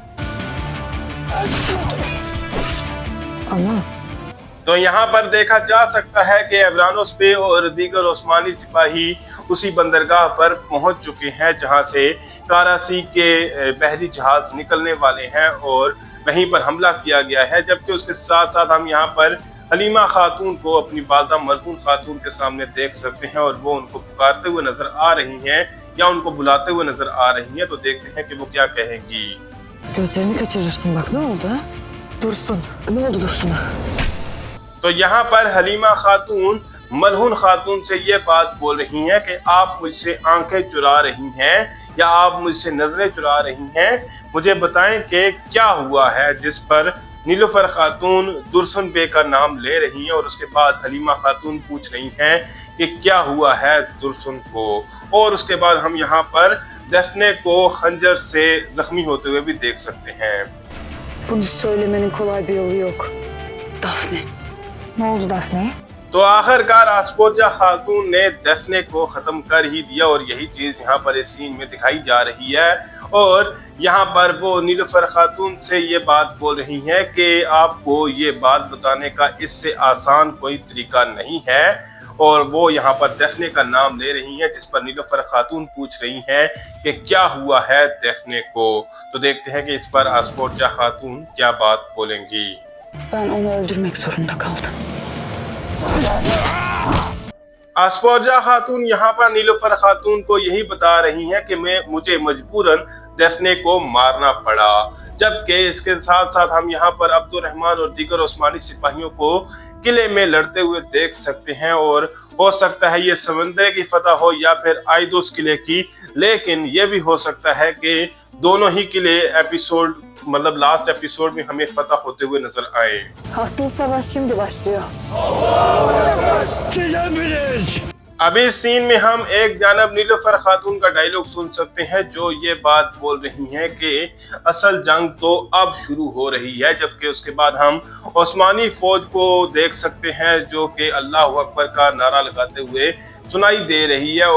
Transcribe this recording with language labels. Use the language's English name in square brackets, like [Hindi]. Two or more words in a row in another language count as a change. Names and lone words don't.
[Hindi] तो यहाँ पर देखा जा सकता है कि एवरानोस पे और दीगर उस्मानी सिपाही उसी बंदरगाह पर पहुंच चुके हैं जहां से कारासी के बहरी जहाज निकलने वाले हैं और वहीं पर हमला किया गया है। जबकि उसके साथ साथ हम यहाँ पर हलीमा खातून को अपनी वालदा मरहूम खातून के सामने देख सकते हैं और वो उनको पुकारते हुए नजर आ रही हैं या उनको बुलाते हुए नजर आ रही हैं। तो देखते हैं कि वो क्या कहेंगी। [Turkish] Gözlerini kaçırırsın bak, ne oldu ha? Dursun. Ne oldu Dursun'a? [Hindi] तो यहाँ पर हलीमा खातून मलहून खातून से ये बात बोल रही हैं कि आप मुझसे आंखें चुरा रही हैं या आप मुझसे नजरें चुरा रही हैं, मुझे बताएं कि क्या हुआ है। जिस पर नीलुफर खातून दुर्सुन बे का नाम ले रही हैं और उसके बाद हलीमा खातून पूछ रही हैं कि क्या हुआ है दुर्सुन को। और उसके बाद हम यहाँ पर दफने को खंजर से जख्मी होते हुए भी देख सकते हैं। [Turkish] Bunu söylemenin kolay bir yolu yok. Daphne. Ne oldu Daphne? [Hindi] तो आखिरकार आस्पोजा खातून ने दफने को खत्म कर ही दिया और यही चीज यहाँ पर इस सीन में दिखाई जा रही है। और यहाँ पर वो नीलुफर खातून से ये बात बोल रही हैं कि आपको ये बात बताने का इससे आसान कोई तरीका नहीं है। और वो यहाँ पर दफने का नाम ले रही हैं, जिस पर नीलुफर खातून पूछ रही हैं कि क्या हुआ है दफने को। तो देखते हैं कि इस पर आस्पोजा खातून क्या बात बोलेंगी। [Turkish] Ben onu öldürmek zorunda kaldım. [Hindi] अस्फोजा खातून यहाँ पर नीलोफर खातून को यही बता रही हैं कि मुझे मजबूरन दफने को मारना पड़ा, जबकि इसके साथ साथ हम यहाँ पर अब्दुर्रहमान और दीगर उस्मानी सिपाहियों को किले में लड़ते हुए देख सकते हैं। और हो सकता है ये समंदर की फतह हो या फिर आइदोस किले की, लेकिन ये भी हो सकता है कि दोनों ही किले एपिसोड मतलब [English] last episode [Hindi] में हमें फतह होते हुए नजर आए। [Turkish] Asıl savaş şimdi başlıyor. [Hindi] अभी इस सीन में हम एक जानब नीलोफर खातून का डायलॉग सुन सकते हैं जो ये बात बोल रही हैं कि असल जंग तो अब शुरू हो रही है, जबकि उसके बाद हम उस्मानी फौज को देख सकते हैं जो कि [Arabic] الله أكبر [Hindi] का नारा लगाते हुए सुनाई दे रही है।